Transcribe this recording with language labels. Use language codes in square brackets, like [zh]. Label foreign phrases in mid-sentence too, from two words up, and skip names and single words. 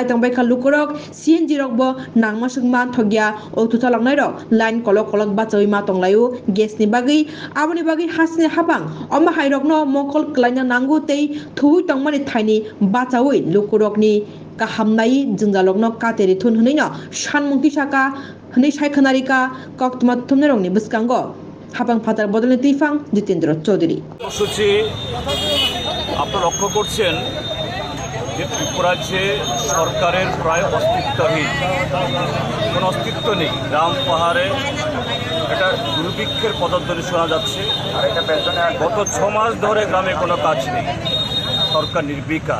[trp] तंबायखा लुकुरक CNG रकबो नांमासुकमा थगिया अथुथालांनाय रक लाइन कलक कलक बाचै मा तंलायु गेस नि बागै आबनि बागै हासनि हाबां अमा हायरकनो मकल कलायना नांगु तै थुइ तंमानि थाइनि बाचावै लुकुरकनि काहामनाय जोंजालकनो कातेरि थुन हनैनो सानमुंथि साका हनै सायखनारिका कक्तमा थुमनेरंनि बिस्कांगो हाबां फातार बदलनि दैफां जितेन्द्र चौधरी [bn] কর্মসূচি আপনারা লক্ষ্য করছেন যে ত্রিপুরাজ্যে সরকারের প্রায় অস্তিত্বহীন কোনো অস্তিত্ব নেই। গ্রাম পাহাড়ে একটা দুর্ভিক্ষের পদধ্বনি শোনা যাচ্ছে আর এটা পেছনে গত 6 মাস ধরে গ্রামে কোনো কাজ নেই, সরকার নির্বিকার।